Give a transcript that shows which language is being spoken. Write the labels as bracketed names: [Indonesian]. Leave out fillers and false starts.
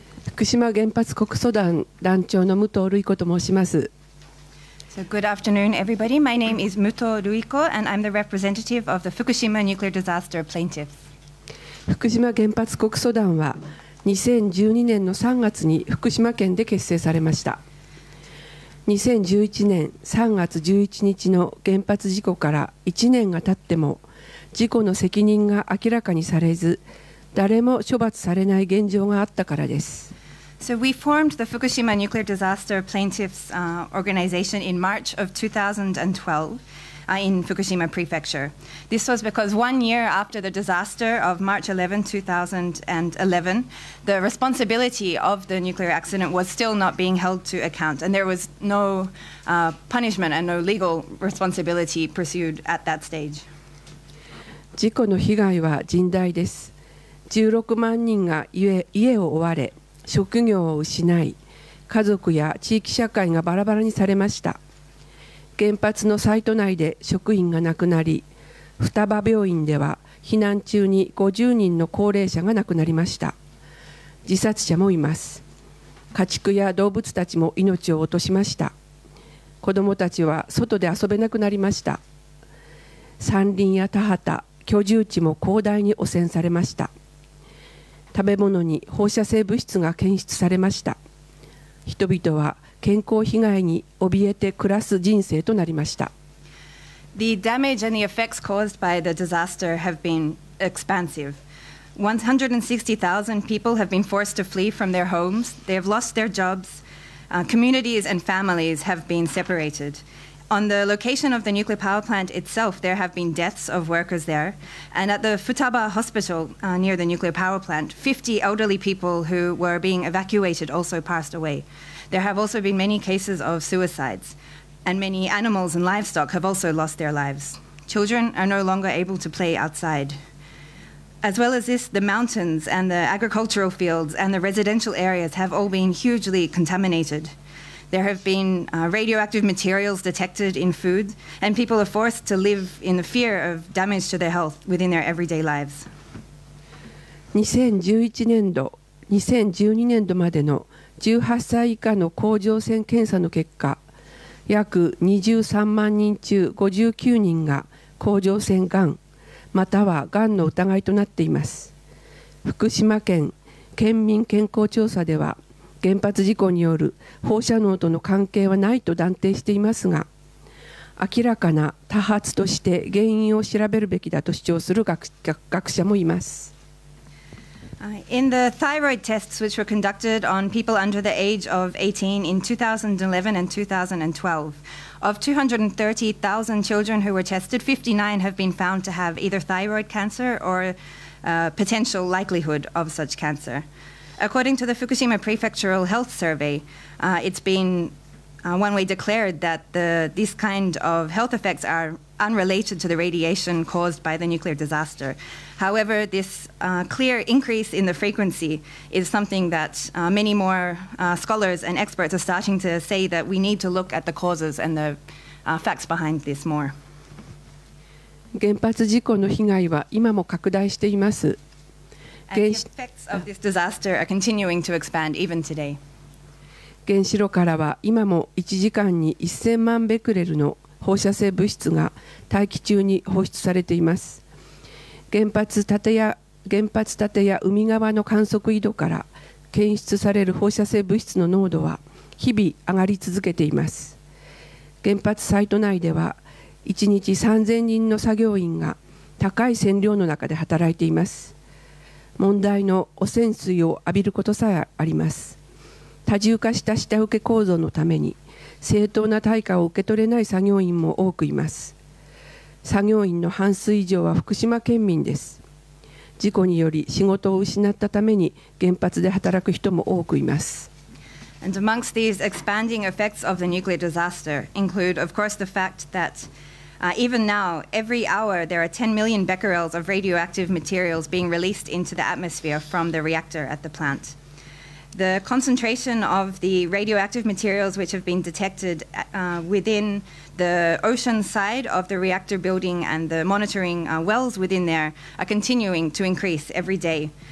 [Japanese] 福島原発告訴団団長の武藤瑠衣子と申します。 [English] So good afternoon, everybody. My name is Mutoh Ruiko, and I'm the representative of the Fukushima nuclear disaster plaintiffs. [Japanese] 福島原発告訴団は2012年の3月に福島県で結成されました。 2011年3月11日の原発事故から1年が経っても事故の責任が明らかにされず、誰も処罰されない現状があったからです。 [English] So we formed the Fukushima nuclear disaster plaintiffs organization in March of 2012 in Fukushima prefecture. This was because 1 year after the disaster of March 11, 2011, the responsibility of the nuclear accident was still not being held to account, and there was no punishment and no legal responsibility pursued at that stage. [Japanese] 事故の被害は甚大です。16万人が家を追われ、職業を失い、家族や地域社会がバラバラにされました。原発のサイト内で職員が亡くなり、双葉病院では避難中に50人の高齢者が亡くなりました。自殺者もいます。家畜や動物たちも命を落としました。子どもたちは外で遊べなくなりました。山林や田畑、居住地も広大に汚染されました。食べ物に放射性物質が検出されました。人々は健康被害に怯えて暮らす人生となりました。 [English] The damage and the effects caused by the disaster have been expansive. 160,000 people have been forced to flee from their homes. They have lost their jobs. Communities and families have been separated. On the location of the nuclear power plant itself, there have been deaths of workers there. And at the Futaba hospital near the nuclear power plant, 50 elderly people who were being evacuated also passed away. There have also been many cases of suicides, and many animals and livestock have also lost their lives. Children are no longer able to play outside. As well as this, the mountains and the agricultural fields and the residential areas have all been hugely contaminated. There have been radioactive materials detected in food, and people are forced to live in the fear of damage to their health within their everyday lives. [Japanese] 2011年度、2012年度までの18歳以下の甲状腺検査の結果、約23万人中59人が甲状腺がん、またはがんの疑いとなっています。福島県県民健康調査では、 原発事故による放射能との関係はないと断定していますが、明らかな多発として原因を調べるべきだと主張する学者もいます。 [English] In the thyroid tests which were conducted on people under the age of 18 in 2011 and 2012, of 230,000 children who were tested, 59 have been found to have either thyroid cancer or potential likelihood of such cancer. According to the Fukushima Prefectural Health Survey, it's been one way declared that these kind of health effects are unrelated to the radiation caused by the nuclear disaster. However, this clear increase in the frequency is something that many more scholars and experts are starting to say that we need to look at the causes and the facts behind this more. [Japanese] 原発事故の被害は今も拡大しています。 [English] And the effects of this disaster are continuing to expand even today. [Japanese] 原子炉からは今も1時間に1000万ベクレルの放射性物質が大気中に放出されています。原発建屋海側の観測井戸から検出される放射性物質の濃度は日々上がり続けています。原発サイト内では1日3000人の作業員が高い線量の中で働いています。問題の汚染水を浴びることさえあります。多重化した下請け構造のために正当な対価を受け取れない作業員も多くいます。作業員の半数以上は福島県民です。事故により仕事を失ったために原発で働く人も多くいます。 [English] And amongst these expanding effects of the nuclear disaster include, of course, the fact that even now, every hour, there are 10 million becquerels of radioactive materials being released into the atmosphere from the reactor at the plant. The concentration of the radioactive materials which have been detected within the ocean side of the reactor building and the monitoring wells within there are continuing to increase every day.